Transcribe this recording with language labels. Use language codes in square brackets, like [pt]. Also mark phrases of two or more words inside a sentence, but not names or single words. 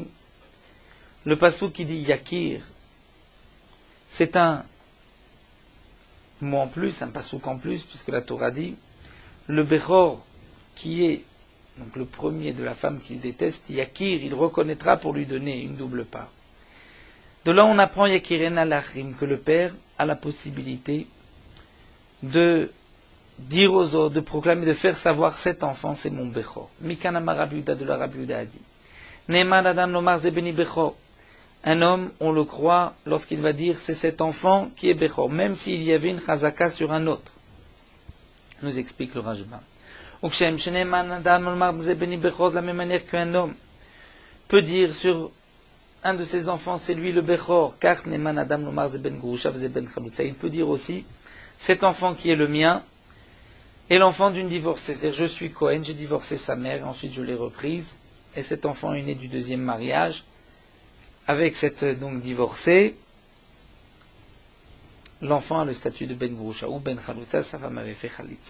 [fr] Le pasuk qui dit Yakir, c'est un mot en plus, un pasuk en plus, puisque la Torah dit, le Bechor, qui est donc le premier de la femme qu'il déteste, Yakir, il reconnaîtra pour lui donner une double part. De là, on apprend [he] יכירנו לאחרים, [fr] que le père a la possibilité de dire aux autres, de proclamer, de faire savoir cet enfant, c'est mon Bechor. [he] מכאן אמר רבי יהודה [fr] de la Rabbi Yehuda a dit. [he] נאמן אדם לומר זה בני בכור. [fr] Un homme, on le croit lorsqu'il va dire c'est cet enfant qui est Bechor, même s'il y avait une chazaka sur un autre. Nous explique le Rajba. [he] וכשם שנאמן אדם לומר זה בני בכור, [fr] de la même manière qu'un homme peut dire sur un de ses enfants, c'est lui le Bechor, car [he] נאמן אדם לומר זה בן גרושה זה בן חלוצה. [fr] Il peut dire aussi cet enfant qui est le mien, et l'enfant d'une divorcée. C'est-à-dire, je suis Cohen, j'ai divorcé sa mère, et ensuite je l'ai reprise, et cet enfant est né du deuxième mariage, avec cette donc divorcée, l'enfant a le statut de [he] בן גרושה, [fr] ou [he] בן חלוצה, [fr] sa femme avait fait Chalitza.